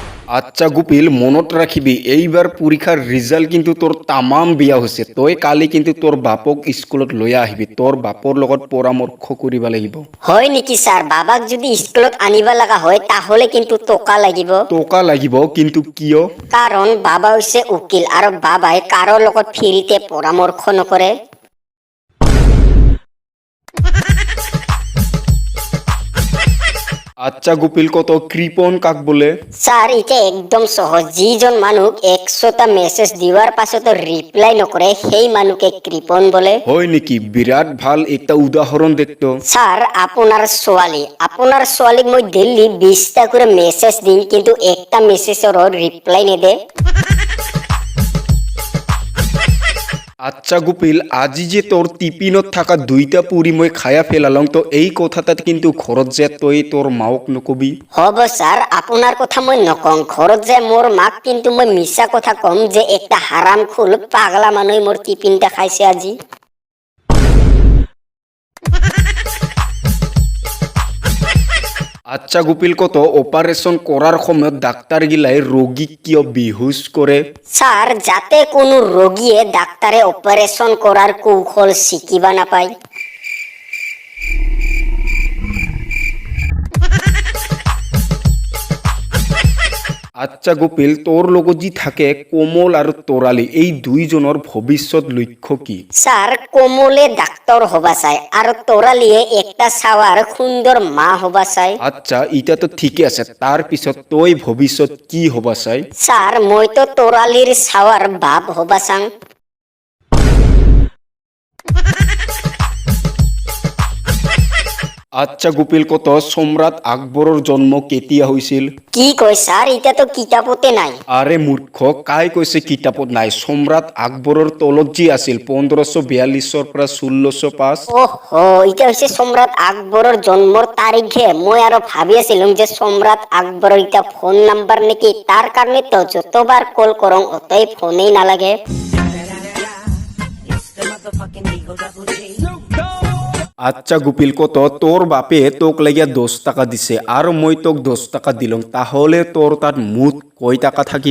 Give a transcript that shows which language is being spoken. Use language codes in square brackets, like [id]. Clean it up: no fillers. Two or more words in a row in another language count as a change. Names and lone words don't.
[as] আচ্ছা গুপিল মনত রাখিবি এইবার পরীক্ষার রেজাল্ট কিন্তু তোর তামাম বিয়া হয়েছে তই কালি কিন্তু তোর বাপক স্কুলত লইয়া আহিবি তোর বাপর লগত পরামর্শ করিবা লাগিব হয় নেকি স্যার? বাবাক যদি স্কুলত আনিবা লাগা হয় তাহলে কিন্তু টকা লাগিব। টকা লাগিব কিন্তু কিয় কারণ বাবা হইছে উকিল আর বাবাই কারো লগত ফ্রিতে পরামর্শ নকরে। আচ্ছা গুপিল কত কৃপন কাক বলে স্যার এটা একদম সহজ, যিজন মানুহ 100টা মেসেজ দিয়ার পাছত রিপ্লাই নকরে সেই মানুষকে কৃপন বলে। হয় নেকি বিরাট ভাল একটা উদাহরণ দেখতো স্যার আপনার ছোৱালীক মই ডেইলি 20টা করে মেসেজ দিন কিন্তু একটা মেসেজের রিপ্লাই নেদে। আচ্ছা গুপিল আজি যে তোর টিপিনত থাকা 2টা পুরি মই খায়া ফেলালং তো এই কথাটাত কিন্তু ঘৰত যে তই তোর মাওক নকবি হব স্যার, আপনার কথা মই নকং। ঘৰত যে মোর মাক কিন্তু মই মিছা কথা কম যে একটা হারাম খুল পাগলা মানুহ মোর টিফিনটা খাইছে আজি। আচ্ছা গুপিল কত অপারেশন করার সময়ত ডাক্তার গিলাই রোগীক কিয় বেহুশ করে স্যার যাতে কোনো রোগীয়ে ডাক্তারে অপারেশন করার কৌশল শিকিবা নাপায়। আচ্ছা গোপিল তোর লগত যি থাকে কোমল আর তোরালি এই দুইজনের ভবিষ্যৎ লক্ষ্য কি স্যার কোমলে ডাক্তার হবা চাই আর তোরালিয়ে একটা সাওয়ার সুন্দর মা হবা চাই। আচ্ছা ইটা তো ঠিকই আছে তার পিছত তই ভবিষ্যৎ কি হবা চাই স্যার মই তো তোরালির সাওয়ার বাপ হবা চাং। আচ্ছা গোপিল কত সম্রাট আকবরের জন্ম কেতিয়া হয়েছিল কি কয় স্যার? এটা তো কিতাপতে নাই। আরে মূর্খ কাই কৈছে কিতাপত নাই সম্রাট আকবরের তলত যি আছিল 1542 পৰা 1605 ওহো এটা হচ্ছে সম্রাট আকবরের জন্মর তারিখে। মই আরো ভাবি আছিলাম যে সম্রাট আকবরের এটা ফোন নাম্বার নাকি, তার কারণে তো যতবার কল করং অতই ফোনেই নালাগে। আচ্ছা গোপিল কত তোর বাপে তোক লাগিয়া 10 টাকা দিছে আর মই তোক 10 টাকা দিলং তাহলে তোর তাত মুঠ কয় টাকা থাকিব